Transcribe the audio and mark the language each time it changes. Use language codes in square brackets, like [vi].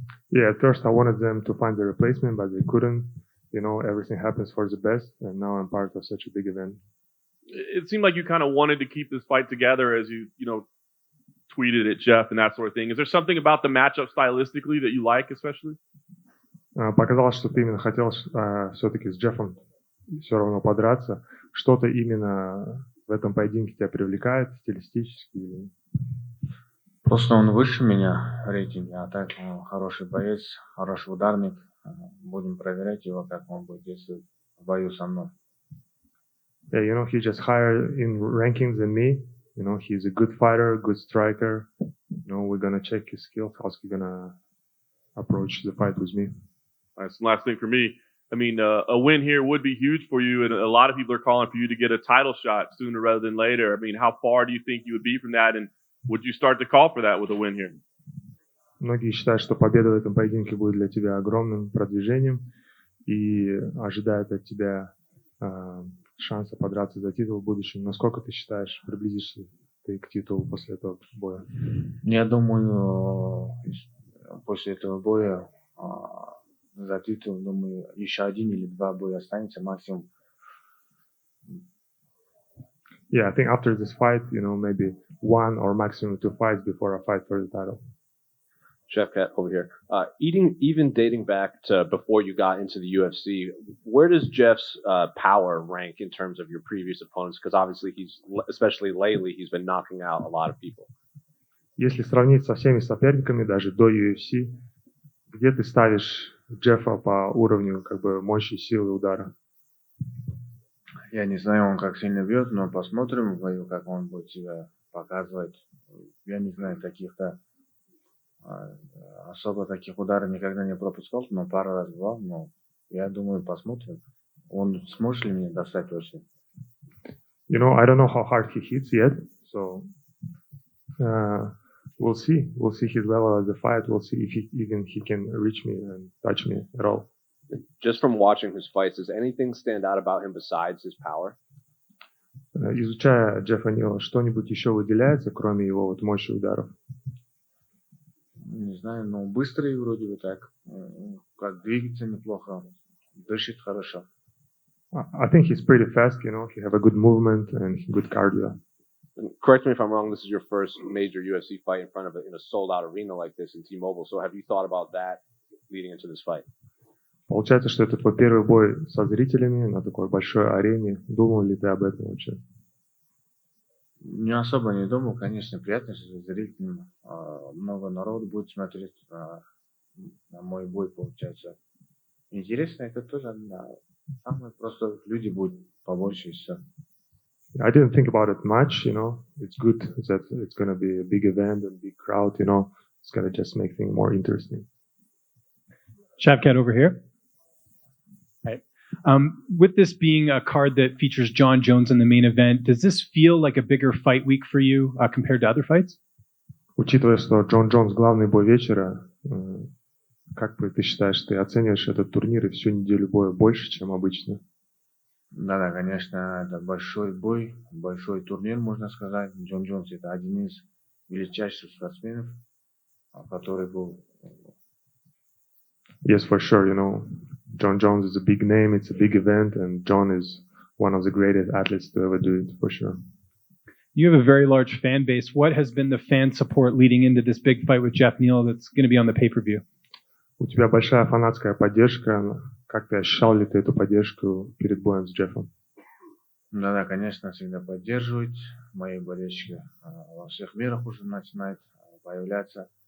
[en] Yeah, at first I wanted them to find a replacement, but they couldn't. You know, everything happens for the best, and now I'm part of such a big event. It seemed like you kind of wanted to keep this fight together as you tweeted at Geoff and that sort of thing. Is there something about the matchup stylistically that you like, especially? [ru] Показалось, что ты именно хотел все-таки с Джеффом все равно подраться. Что-то именно в этом поединке тебя привлекает стилистически? Просто он выше меня в рейтинге, а так он хороший боец, хороший ударник. Будем проверять его, как он будет действовать в бою со мной. [en] Yeah, you know, he's just higher in rankings than me. You know, he's a good fighter, good striker. You know, we're gonna check his skills. How's he gonna approach the fight with me? That's the last thing for me. I mean, a win here would be huge for you, and a lot of people are calling for you to get a title shot sooner rather than later. I mean, how far do you think you would be from that, and would you start to call for that with a win here? [ru] Многие считают, что победа в этом поединке будет для тебя огромным продвижением и ожидают от тебя шанса подраться за титул в будущем. Насколько ты считаешь, приблизишься ты к титулу после этого боя? Я думаю, после этого боя за титул, думаю, еще один или два боя останется максимум. [en] Yeah, I think after this fight, you know, maybe one or maximum two fights before I fight for the title. Shavkat over here. Even dating back to before you got into the UFC, where does Geoff's power rank in terms of your previous opponents? Because obviously especially lately, he's been knocking out a lot of people. [ru] Если сравнить со всеми соперниками, даже до UFC, где ты ставишь Джеффа по уровню как бы мощи, силы удара? Я не знаю, он как сильно бьет, но посмотрим в бою, как он будет себя показывать. Я не знаю каких-то особо таких ударов никогда не пропускал, но пару раз бывал, но я думаю, посмотрим. Он сможет ли меня достать вообще? [en] You know, I don't know how hard he hits yet, so we'll see. We'll see his level at the fight. We'll see if he can reach me and touch me at all. Just from watching his fights, does anything stand out about him besides his power? [ru] Изучая Джеффа Нила, что-нибудь еще выделяется, кроме его вот мощи ударов? Не знаю, но быстрый вроде бы так. Как двигается неплохо, дышит хорошо. [en] I think he's pretty fast, you know. He have a good movement and good cardio. Correct me if I'm wrong, this is your first major UFC fight in front of in a sold-out arena like this in T-Mobile. So have you thought about that leading into this fight? [ru] Получается, что это твой первый бой со зрителями на такой большой арене. Думал ли ты об этом вообще? Не особо не думал, конечно, приятно, что зрителям много народу будет смотреть на мой бой, получается. Интересно, это тоже, самое просто люди будут побольше и все. [en] I didn't think about it much, you know. It's good that it's going to be a big event and big crowd, you know. It's going to just make things more interesting. Shavkat over here. Right. With this being a card that features John Jones in the main event, does this feel like a bigger fight week for you compared to other fights? [ru] Учитывая, что Джон Джонс главный бой вечера, как бы ты считаешь, ты оцениваешь этот турнир и всю неделю боя больше, чем обычно? Да, конечно, это большой бой, большой турнир, можно сказать. Джон Джонс это один из величайших спортсменов, который был. [en] Yes, for sure, you know. John Jones is a big name, it's a big event, and John is one of the greatest athletes to ever do it, for sure. You have a very large fan base. What has been the fan support leading into this big fight with Geoff Neal that's going to be on the pay-per-view? [ru] У тебя большая фанатская поддержка. Как ты ощущал ли ты эту поддержку перед боем с Джеффом? Да, конечно, всегда поддерживают. Мои болельщики во всех мирах уже начинают появляться.